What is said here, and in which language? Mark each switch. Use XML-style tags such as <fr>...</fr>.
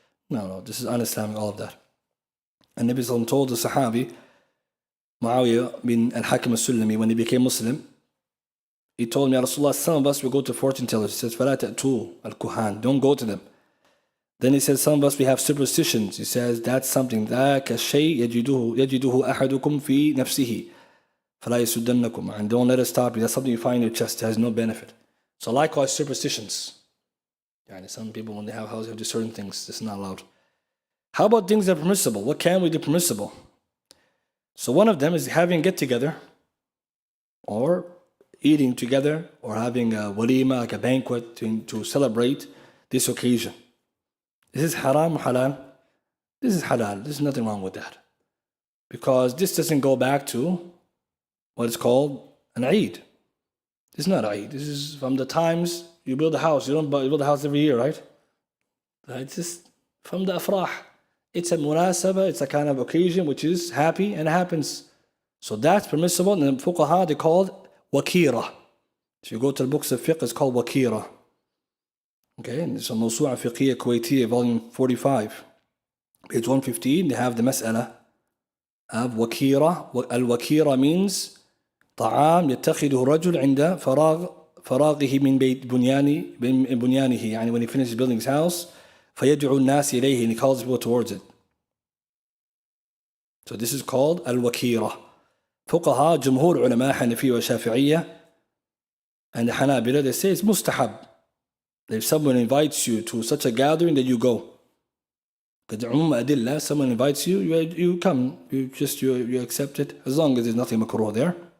<en>No, this is un-Islamic, all of that. And Nabi Sallallahu told the Sahabi, Muawiyah bin al-Hakim al-Sulami, when he became Muslim, he told me, Ya Rasulullah, some of us will go to fortune tellers. He says,</en> <ar>فَلَا تَأْتُوا الْكُهَانِ,</ar> <en>don't go to them. Then he says, some of us, we have superstitions. He says, that's something,</en> <ar>ذَاكَ الشَّيْء يَجِدُهُ أَحَدُكُمْ فِي نَفْسِهِ فَلَا يَسُدَّنَّكُمْ.</ar> <en>And don't let it stop you. That's something you find in your chest. It has no benefit. So likewise, superstitions. Some people, when they have houses, have to do certain things. This is not allowed. How about things that are permissible? What can we do permissible? So one of them is having a get-together, or eating together, or having a walima, like a banquet, to celebrate this occasion. This is haram or halal? This is halal. There's nothing wrong with that. Because this doesn't go back to what is called an Eid. This is not Eid. This is from the times you build a house. You don't build a house every year, right? It's just from the afrah. It's a munasaba, it's a kind of occasion which is happy and happens. So that's permissible. And the fuqaha, they call it wakira. If you go to the books of fiqh, it's called wakira. Okay, and it's a Mawsu'a Fiqhiyya Kuwaitiyya, volume 45. Page 115, they have the mas'ala of wakira. Al-wakira means</en> <ar>طعام يتخذه الرجل عند فراغه من بنيانه. يعني</ar> <en>when he finishes building his house,</en> <ar>فيدعو الناس إليه,</ar> <en>and he calls people towards it. So this is called al-wakira.</en> <ar>فقهاء جمهور علماء حنفية وشافعية</ar> <en>and the Hanabila, they say it's mustahab. If someone invites you to such a gathering, that you go. Someone invites you, you come, you accept it, as long as there's nothing makruh there.</en>